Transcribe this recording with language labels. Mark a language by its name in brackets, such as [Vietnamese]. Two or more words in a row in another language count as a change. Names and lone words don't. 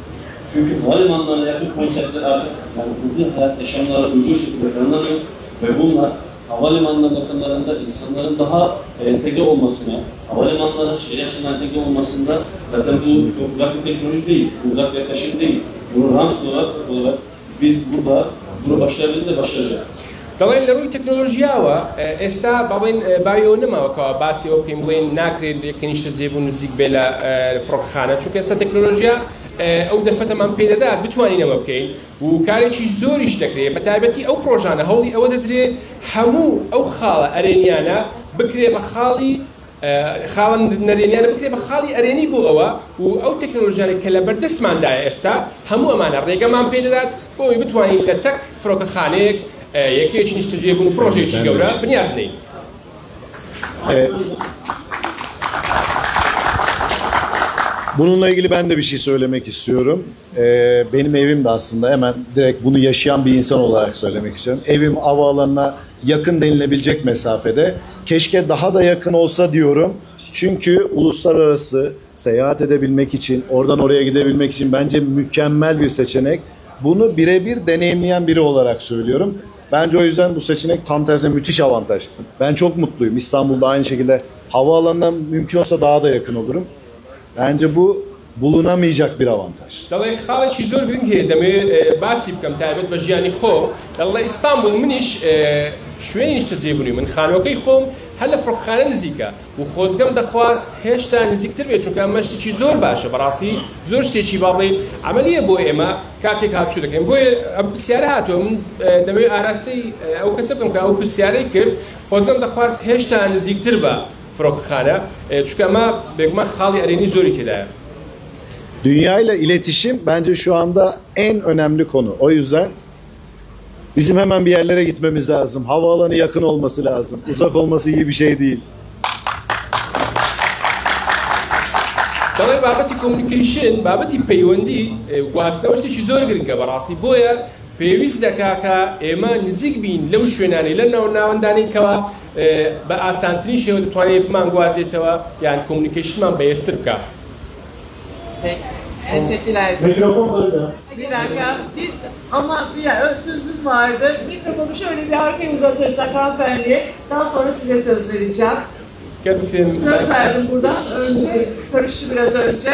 [Turkish] Çünkü havalimanlarına yakın konseptler artık yani hızlı hayat yaşamlara uygun şekilde planlanıyor ve bunlar havalimanlarının yakınlarında insanların daha entegre olmasına, havalimanlarının şehir yaşamına entegre olmasında zaten bu çok uzak bir teknoloji değil, uzak bir yaklaşım değil. Bunu rams olarak biz burada bunu başarabiliriz de başaracağız. [Central Kurdish] طبعا لروی تکنولوژیاوە ئێستا بڵێن باویەوە نەماوەکەوە باسی ئەو پێم بڵێن ناکرێت یەکەنیشتە جێبوو نزیک بێ لە فڕۆکەخانە چونکە ئێستا تەکنۆلۆژیا ئەو دەرفەتەمان پێ دەدات بتوانین ئەمە بکەین و کارێکی زۆریش دەکرێت بە تایبەتی ئەو پرۆژانە هەوڵی ئەوە دەدرێت هەموو ئەو خاڵە ئەرێنیانە بکرێ بە خاڵی خاڵن نەرێنیانە بکرێت بە خاڵی ئەرێنی بۆ ئەوە و ئەو تەکنۆلۆژیانێک کە لە بەردەستماندایە ئێستا هەموو ئەمانە ڕێگەمان پێ دەدات بۆ ئەوەی بتوانین لە تەک فڕۆکەخانەیەک یەکێکی نیشتەجێ بوون پرۆژێکی گەورە بنیاد بدەین. [Turkish] Bununla ilgili ben de bir şey söylemek istiyorum. Benim evim de aslında hemen direkt bunu yaşayan bir insan olarak söylemek istiyorum. Evim havaalanına yakın denilebilecek mesafede. Keşke daha da yakın olsa diyorum. Çünkü uluslararası seyahat edebilmek için, oradan oraya gidebilmek için bence mükemmel bir seçenek. Bunu birebir deneyimleyen biri olarak söylüyorum. Bence o yüzden bu seçenek tam tersine müthiş avantaj. Ben çok mutluyum. İstanbul'da aynı şekilde havaalanına mümkün olsa daha da yakın olurum. Bence bu bulunamayacak bir avantaj. [Central Kurdish] دەڵێ خاڵێکی زۆر گرنگ هەیە دەمەوێت باسی بکەم تایبەت بە ژیانی خۆم دەڵێ ئیستانبول منیش شوێنی نیشتەجێبوونی من خانوەکەی خۆم هەر لە فڕۆکەخانە نزیکە و خۆزگەم دەخواست هێشتا نزیکتر بێت چونکە ئەمە شتێکی زۆر باشە بەڕاستی زۆر شتێکی باڵێ عملیە بۆ ئێمە کاتێک هاتوچۆ دەکەین بۆیە ئەم پرسیارە هاتووە من دەمەوێت ئاراستەی ئەو کەسە بکەم کە ئەو پرسیارەی کرد خۆزگەم دەخواست هێشتا نزیکتر بە فڕۆکەخانە چونکە ئەمە بێگومان خاڵی ئەرێنی زۆری تێدایە. [Turkish] Dünyayla iletişim bence şu anda en önemli konu. O yüzden bizim hemen bir yerlere gitmemiz lazım. Havaalanı yakın olması lazım. Uzak olması iyi bir şey değil. [Central Kurdish] دەڵێ بابەتی کۆمونیکیشن بابەتی پەیوەندی گواستنەوە شتێکی زۆر گرنگە بەڕاستی بۆیە پێویست دەکا کە ئێمە نزیک بین لەو شوێنانەی لە ناوەندانەیەکەوە بە ئاسانترین شێوە دەتوانێت بمان گوازێتەوە یان کۆمونیکیشنمان بەهێزتر بکە. [Turkish] Teşekkürler. Mikrofon bende. Bir dakika, biz ama bir sözüm vardı. Mikrofonu şöyle bir arkaya uzatırsak hanımefendiye, daha sonra size söz vereceğim. Söz verdim buradan, önce, karıştı biraz önce.